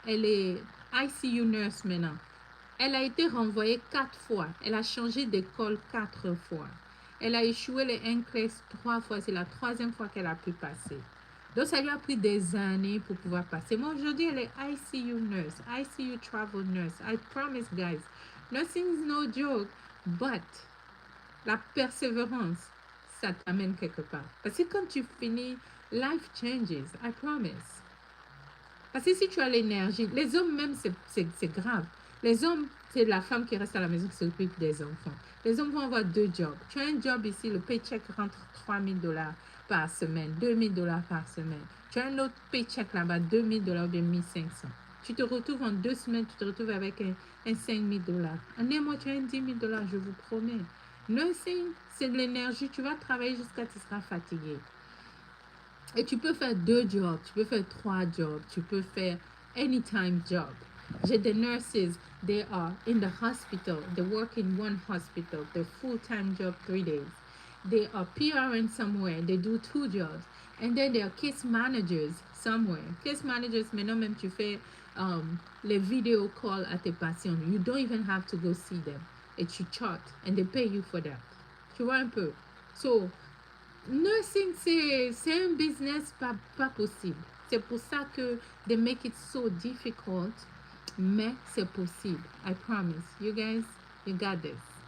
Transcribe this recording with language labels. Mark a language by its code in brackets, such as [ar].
[fr] Elle est ICU nurse maintenant. Elle a été renvoyée 4 fois. Elle a changé d'école 4 fois. Elle a échoué les NCLEX 3 fois. C'est la 3e fois qu'elle a pu passer. Donc, ça lui a pris des années pour pouvoir passer. Mais aujourd'hui, elle est ICU nurse, ICU travel nurse. [en] I promise, guys, nursing is no joke. [fr] But, la persévérance, ça t'amène quelque part. Parce que quand tu finis, [en] life changes. I promise. [fr] Parce que si tu as l'énergie, les hommes même, c'est grave. Les hommes, c'est la femme qui reste à la maison qui s'occupe des enfants. Les hommes vont avoir 2 jobs. Tu as un job ici, le paycheck rentre $3,000 par semaine, $2,000 par semaine. Tu as un autre paycheck là-bas, $2,000 ou bien 1,500. Tu te retrouves en 2 semaines, tu te retrouves avec un $5,000. En un mois, tu as un $10,000, je vous promets. Nursing, c'est de l'énergie. Tu vas travailler jusqu'à ce que tu seras fatigué. Et tu peux faire 2 jobs, tu peux faire 3 jobs, tu peux faire anytime job. J'ai des nurses, [en] they are in the hospital, they work in one hospital, they're full-time job 3 days. They are PRN somewhere, they do 2 jobs. And then they are case managers somewhere. [fr] Case managers, maintenant même tu fais les video calls à tes patients. [en] You don't even have to go see them. [fr] Et tu chart, [en] and they pay you for that. [fr] Tu vois un peu? So, nursing, c'est un business pas possible. C'est pour ça que [en] they make it so difficult, [fr] mais c'est possible. [en] I promise. You guys, you got this.